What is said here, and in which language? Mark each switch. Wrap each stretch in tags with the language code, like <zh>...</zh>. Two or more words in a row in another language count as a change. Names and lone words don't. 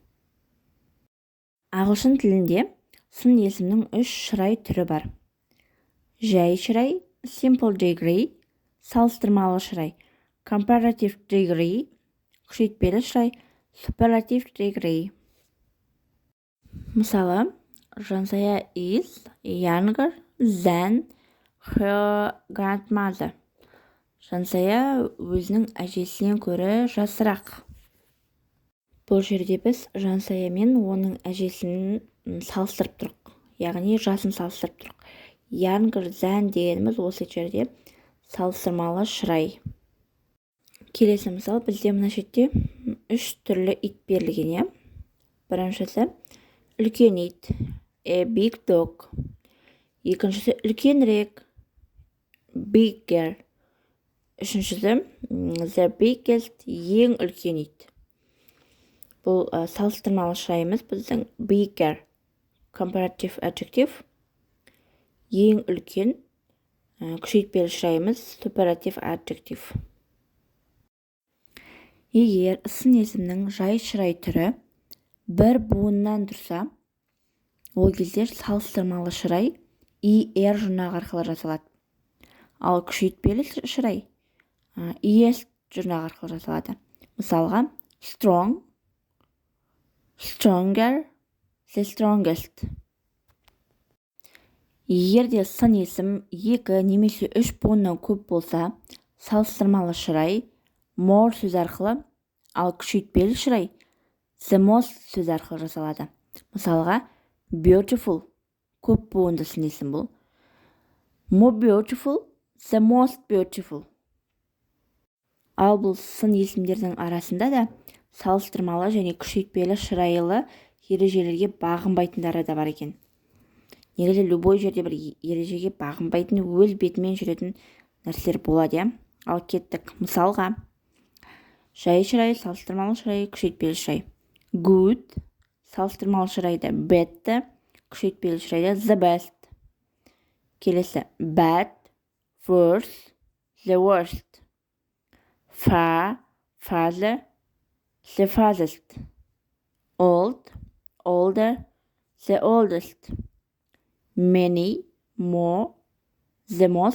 <kk>Ағылшын тілінде сын есімнің 3 шырай түрі бар. Жай шырай,</kk> <en>simple degree,</en> <kk>салыстырмалы шырай,</kk> <en>comparative degree,</en> <kk>күшейтпелі шырай,</kk> <en>superlative degree. Мысалы, Жансая is younger than her grandmother.</en> <kk>Жансая өзінің әжесінен көрі жасырақ. Бұл жерде біз Жансая мен оның әжесін салыстырып тұрық, яғни жасын салыстырып тұрық.</kk> <en>Younger than</en> <kk>дегеніміз осы жерде салыстырмалы шырай. Келесі мысал, бізде мына шетте 3 түрлі ит берілген. Біріншісі үлкен ит,</kk> <en>a big dog.</en> <kk>Екіншісі үлкенірек, bigger.</kk> <en>Үшіншісі the biggest,</en> <kk>ең үлкен ит. Бұл салыстырмалы шырайымыз біздің bigger,</kk> <en>comparative adjective.</en> <kk>Ең үлкен, күшейтпелі шырайымыз</kk> <en>superlative adjective.</en> <kk>Егер сын есімнің жай шырай түрі бір буыннан тұрса, ол кезде салыстырмалы шырай er жұрнағы арқылы жасалады. Ал күшейтпелі шырай es жұрнағы арқылы жасалады. Мысалға,</kk> <en>strong, stronger, the strongest.</en> <kk>Егер де сын есім 2 немесе 3 буыннан көп болса, салыстырмалы шырай more сөз арқылы, ал күшейтпелі шырай</kk> <en>the most</en> <kk>сөз арқылы жасалады. Мысалға, beautiful, көп буынды сын есім бұл.</kk> <en>More beautiful, the most beautiful.</en> <kk>Ал бұл сын есімдердің арасында да салыстырмалы және күшейтпелі шырайлы ережелерге бағынбайтындары да бар екен. Негізі любой жерде бір ережеге бағынбайтын, өз бетімен жүретін нәрселер болады. Ал кеттік. Мысалға, жай шырай, салыстырмалы шырай, күшейтпелі шырай. Good, салыстырмалы шырайда bad, күшейтпелі шырайда</kk> <en>the best. Келесі, bad, worse, the worst. Far, farther, the farthest. Old, older, the oldest. Many, more, the most.</en>